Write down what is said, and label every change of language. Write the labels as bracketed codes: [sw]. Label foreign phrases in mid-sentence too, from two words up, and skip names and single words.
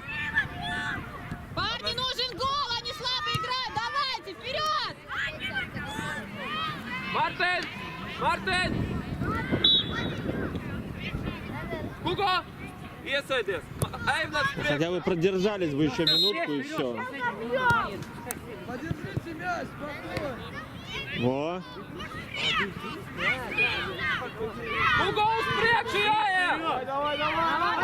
[ru] Парни, нужен гол! Они слабо играют! Давайте, вперед! [lv] Mārtiņ! Hugo! Iesēdies! Ejam nāc priekš! [ru] Хотя бы продержались бы еще минутку и все. Подержите мяч, спокойно. Во. [lv] Hugo, uz priekšu jāiet! [ru] Давай!